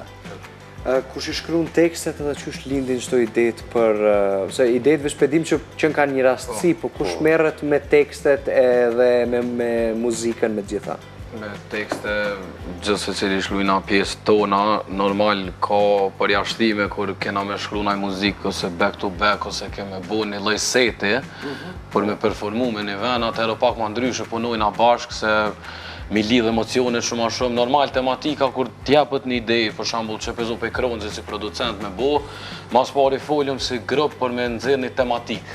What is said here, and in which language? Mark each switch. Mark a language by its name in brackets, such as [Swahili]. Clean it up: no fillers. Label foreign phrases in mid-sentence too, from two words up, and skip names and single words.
[Albanian] Kush i shkruan tekstet edhe qysh lindin çdo idetë për... Se idetë veç pedim që në kanë një rastësi, po kush merret me tekstet edhe me muzikën me gjitha? Me tekste, gjithë se cili shlujna pjesë tona, normal ka përjashtime kur kena me shkru naj muzikë ose [English] back to back [Albanian] ose keme bo një lloj seti për me performu me një ven, atëherë pak ma ndryshe punojna bashkë se mi lidh emocionet shumë a shumë. Normal tematika kur t'jepët një ide, për shambull që pezo pe Kronxhi si producent me bo, mas pari foljum si grup për me nxirr një tematik.